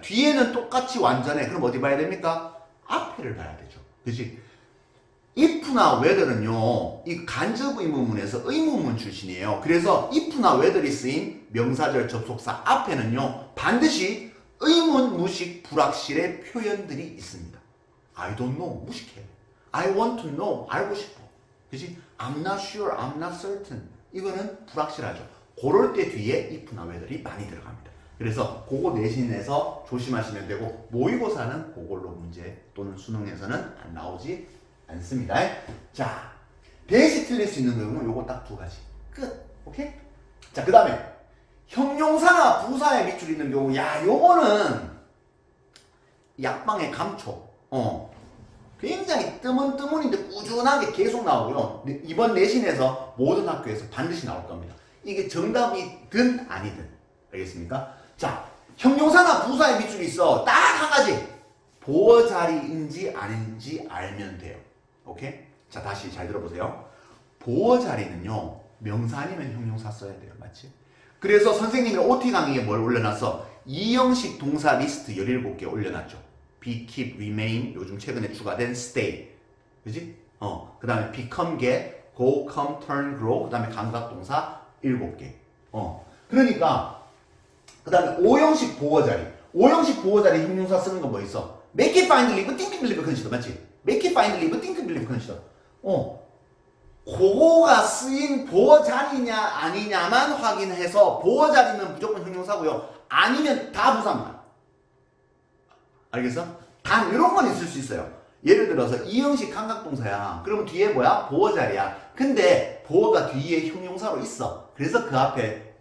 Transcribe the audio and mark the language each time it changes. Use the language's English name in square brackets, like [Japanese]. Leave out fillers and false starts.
[Korean] 뒤에는 똑같이 완전해. 그럼 어디 봐야 됩니까? 앞에를 봐야 되죠. 그치? if나 whether는요, 이 간접 의문문에서 의문문 출신이에요. 그래서 if나 whether이 쓰인 명사절 접속사 앞에는요, 반드시 의문, 무식, 불확실의 표현들이 있습니다. [English] I don't know, [Korean] 무식해. [English] I want to know, [Korean] 알고 싶어. 그치? [English] I'm not sure, I'm not certain. [Korean] 이거는 불확실하죠. 그럴 때 뒤에 if나 whether이 많이 들어갑니다. 그래서 그거 내신에서 조심하시면 되고, 모의고사는 그걸로 문제 또는 수능에서는 안 나오지 않습니다. 자, 대시 틀릴 수 있는 경우는 요거 딱 두 가지. 끝. 오케이? 자, 그 다음에 형용사나 부사에 밑줄 있는 경우, 야, 요거는 약방의 감초. 굉장히 뜨문뜨문인데 꾸준하게 계속 나오고요. 이번 내신에서 모든 학교에서 반드시 나올 겁니다. 이게 정답이든 아니든. 알겠습니까? 자, 형용사나 부사에 밑줄이 있어. 딱 한 가지. 보어 자리인지 아닌지 알면 돼요. 오케이? 자, 다시 잘 들어보세요. 보어 자리는요, 명사 아니면 형용사 써야 돼요. 맞지? 그래서 선생님이 OT 강의에 뭘 올려놨어? 이형식 동사 리스트 17개 올려놨죠. [English] be, keep, remain, [Korean] 요즘 최근에 추가된 [English] stay. [Korean] 그지? [English] 그 다음에 become, get, go, come, turn, grow, 그 다음에 [Korean] 감각동사 7개. 그러니까, 그 다음에 O형식 보어자리. O형식 보어자리 형용사 쓰는 거 뭐 있어? [English] make it, find, live, think, believe, consider. [Korean] 맞지? [English] make it, find, live, think, believe, consider. [Korean] 그거가 쓰인 보어자리냐 아니냐만 확인해서 보어자리는 무조건 형용사고요. 아니면 다 부사입니다. 알겠어? 단 이런 건 있을 수 있어요. 예를 들어서 이형식 감각동사야. 그러면 뒤에 뭐야? 보어 자리야. 근데 보어가 뒤에 형용사로 있어. 그래서 그 앞에